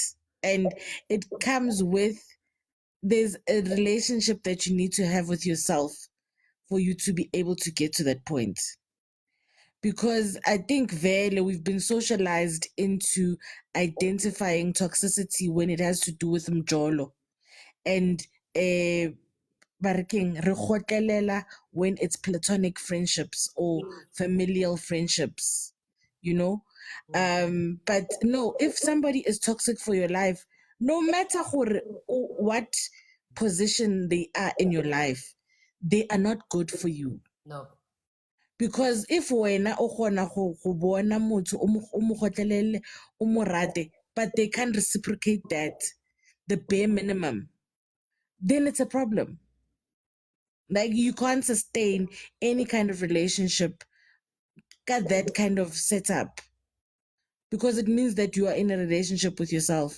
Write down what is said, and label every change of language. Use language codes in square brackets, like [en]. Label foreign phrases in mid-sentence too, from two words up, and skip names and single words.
[en] And it comes with there's a relationship that you need to have with yourself for you to be able to get to that point. Because I think we've been socialized into identifying toxicity when it has to do with mjolo. And Baraking, [tn] re kgotlelela [en] when it's platonic friendships or familial friendships, you know. But no, if somebody is toxic for your life, no matter what position they are in your life, they are not good for you. No. Because if [tn] wena o kgona go bona motho o mo kgotlelele, o mo rate, [en] but they can't reciprocate that, the bare minimum, then it's a problem. Like you can't sustain any kind of relationship, got that kind of setup, because it means that you are in a relationship with yourself.